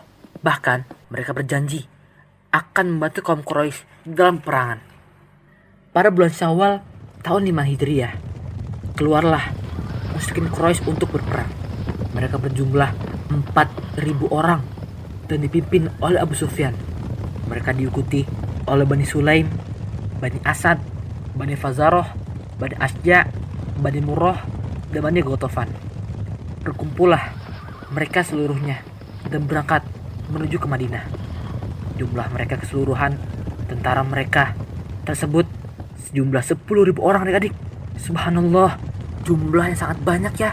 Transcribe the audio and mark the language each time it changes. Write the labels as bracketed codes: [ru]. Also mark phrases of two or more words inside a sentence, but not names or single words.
[id] Bahkan mereka berjanji akan membantu kaum Quraisy dalam peperangan. Pada bulan Syawal tahun 5 Hijriah, keluarlah musyrikin Quraisy untuk berperang. Mereka berjumlah 4.000 orang dan dipimpin oleh Abu Sufyan. Mereka diikuti oleh Bani Sulaim, Bani Asad, Bani Fazaroh, Bani Asja, Bani Murrah, dan Bani Ghatafan. Berkumpullah mereka seluruhnya dan berangkat menuju ke Madinah. Jumlah mereka keseluruhan tentara mereka tersebut sejumlah 10.000 orang, adik-adik. Subhanallah, jumlahnya sangat banyak ya.